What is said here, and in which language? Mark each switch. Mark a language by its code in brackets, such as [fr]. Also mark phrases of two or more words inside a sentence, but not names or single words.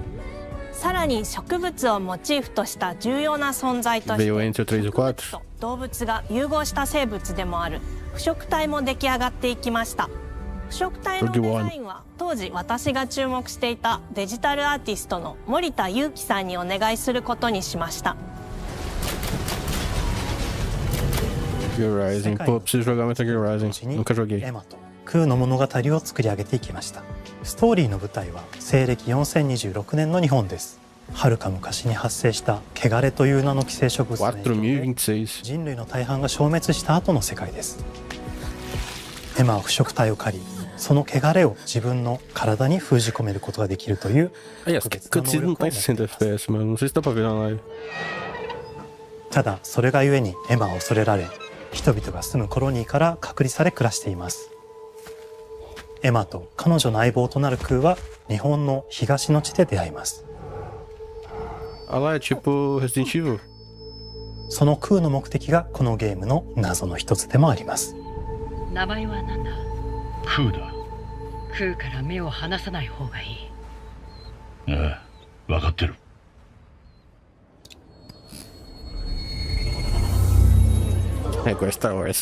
[ja] さらに植物をモチーフとした重要な存在として植物と動物が融合した生物でもある腐植体も出来上がっていきました。腐植体のデザインは当時私が注目していたデジタルアーティストの森田裕樹さんにお願いすることにしました。 [pt] Gear Rising. Pô, preciso jogar Metal Gear Rising. Nunca joguei. [ja] エマとクーの物語を作り上げていきました。ストーリーの舞台は西暦4026年の日本です。はるか昔に発生した汚れという名の寄生植物の影響で人類の大半が消滅した後の世界です。エマは腐植体を狩り、その汚れを自分の体に封じ込めることができるという [pt] cutscene não tá em 60 FPS, mas não sei se dá pra ver na live. [ja] ただそれがゆえにエマは恐れられ、人々が住むコロニーから隔離され暮らしています。エマと彼女の相棒となるクーは日本の東の地で出会います。 [pt] Ah lá, é tipo Resident Evil. [ja] そのクーの目的がこのゲームの謎の一つでもあります。名前は何だ？クーだ。クーから目を離さない方がいい。ああ、分かってる。 [pt] É igual Star Wars.